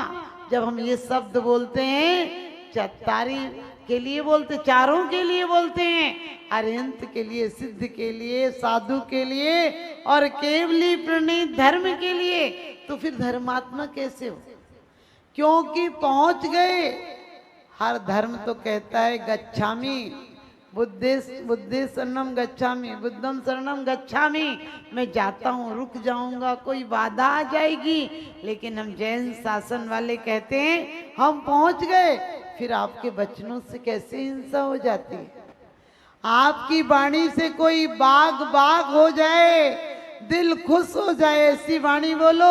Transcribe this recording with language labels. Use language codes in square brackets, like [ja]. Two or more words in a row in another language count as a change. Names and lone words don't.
[hi] जब हम ये शब्द बोलते हैं, चतारी के लिए बोलते, चारों के लिए बोलते हैं, अरिहंत के लिए, सिद्ध के लिए, साधु के लिए और केवली प्रणीत धर्म के लिए, तो फिर धर्मात्मा कैसे हो? क्योंकि पहुंच गए। हर धर्म तो कहता है [pi] गच्छामि, बुद्धे शरणम गच्छामि, बुद्धम शरणम गच्छामि, [hi] मैं जाता हूँ, रुक जाऊंगा, कोई बाधा आ जाएगी। लेकिन हम जैन शासन वाले कहते हैं हम पहुंच गए, फिर आपके वचनों से कैसे हिंसा हो जाती है? आपकी वाणी से कोई बाग हो जाए, दिल खुश हो जाए, ऐसी वाणी बोलो।